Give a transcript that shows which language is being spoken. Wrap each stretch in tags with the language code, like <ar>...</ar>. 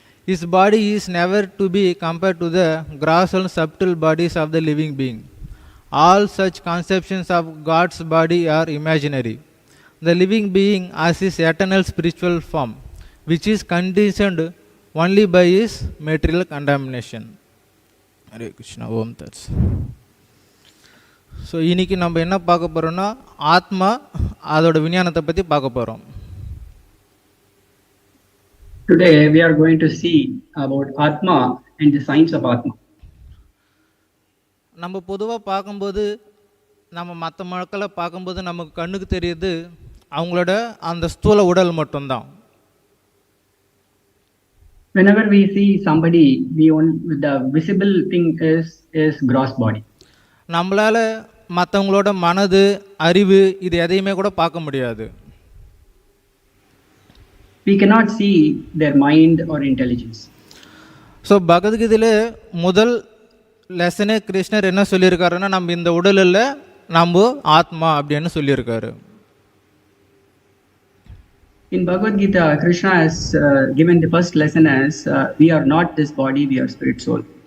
<en>His body is never to be compared to the gross and subtle bodies of the living being. All such conceptions of God's body are imaginary. The living being has his eternal spiritual form, which is conditioned only by his material contamination.</en> <sa>Hare Krishna. Om Tats.</sa> <ta>So இன்றைக்கி நம்ம என்ன பார்க்க போகிறோம்னா ஆத்மா அதோட விஞ்ஞானத்தை பற்றி பார்க்க போகிறோம்.</ta> <en>Today we are going to see about Atma and the science of Atma.</en> <ta>நம்ம பொதுவாக பார்க்கும்போது நம்ம மற்ற மக்களை பார்க்கும்போது நமக்கு கண்ணுக்கு தெரியுது அவங்களோட அந்த ஸ்தூல உடல் மட்டும்தான்.</ta> <en>Whenever we see somebody, the visible thing is gross body.</en> <ta>நம்மளால் மற்றவங்களோட மனது அறிவு இது எதையுமே கூட பார்க்க முடியாது.</ta> <en>We cannot see their mind or intelligence.</en> <ta>So பகவத்கீதையில் முதல் லெசனே கிருஷ்ணர் என்ன சொல்லியிருக்காருன்னா நம்ம இந்த உடலில் நம்ம ஆத்மா அப்படின்னு சொல்லியிருக்காரு.</ta> <en>In Bhagavad Gita, Krishna has given the first lesson as we are not this body, we are spirit soul.</en>